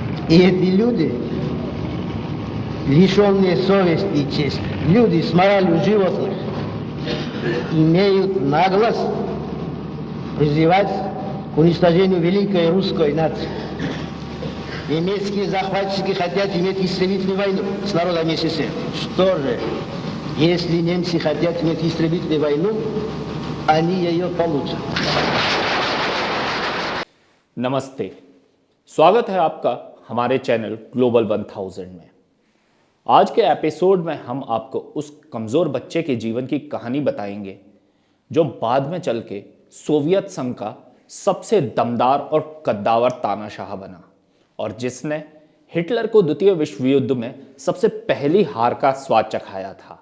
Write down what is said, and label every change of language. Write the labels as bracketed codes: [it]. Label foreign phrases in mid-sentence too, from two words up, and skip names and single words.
[ru] И эти люди, лишенные совести и чести, люди с моралью животных, имеют наглость призывать к уничтожению великой русской нации. Немецкие захватчики хотят иметь истребительную войну с народом СССР. Что же, если немцы хотят иметь истребительную войну, они ее получат. [hi] नमस्ते, स्वागत है आपका हमारे चैनल ग्लोबल 1000 में। आज के एपिसोड में हम आपको उस कमज़ोर बच्चे के जीवन की कहानी बताएंगे जो बाद में चल के सोवियत संघ का सबसे दमदार और कद्दावर तानाशाह बना और जिसने हिटलर को द्वितीय विश्व युद्ध में सबसे पहली हार का स्वाद चखाया था।